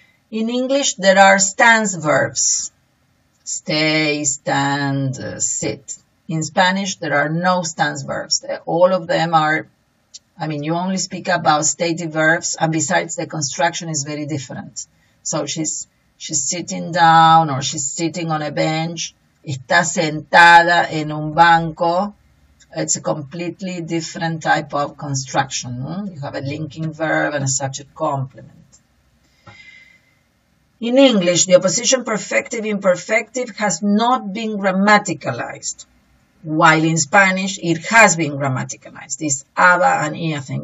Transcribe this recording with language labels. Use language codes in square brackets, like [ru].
[en] In English, there are stance verbs, stay, stand, sit. In Spanish, there are no stance verbs. All of them are, you only speak about stative verbs, and besides, the construction is very different. So she's sitting down, or she's sitting on a bench. [es] Está sentada en un banco. [en] It's a completely different type of construction. You have a linking verb and a subject complement. In English, the opposition perfective imperfective has not been grammaticalized. while in Spanish it has been grammaticalized. This aba and ia thing.